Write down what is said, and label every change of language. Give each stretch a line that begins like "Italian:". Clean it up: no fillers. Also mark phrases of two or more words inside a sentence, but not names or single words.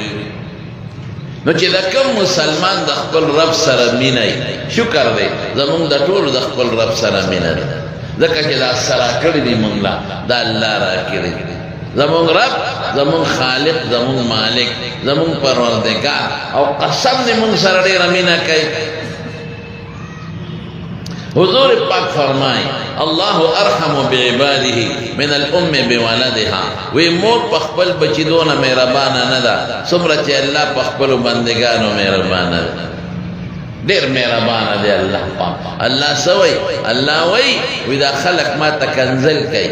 Pashto: نو چې د کوم مسلمان د خپل رب سره مینه وي شکر دی، زمونږ د ټولو د خپل رب سره مینه ده، ځکه چې دا سره کړي دي مونږ له د الله راکړي دي. زمونږ رب زمونږ خالق زمونږ مالک زمونږ پروردګار او قسم دې مونږ سره ډېره مینه کوي. حضور پاک فرمائی
Arabic: اللہ ارحم بعباده من الام بولدها.
Pashto: وی مور په خپل بچی دونه مهربانه نه ده څومره چې الله په خپلو بندګانو مهربانه ده. ډېر مهربانه دی الله پاک. الله څه وایي؟ الله وایي وی دا خلق ما ته کنځل کوي.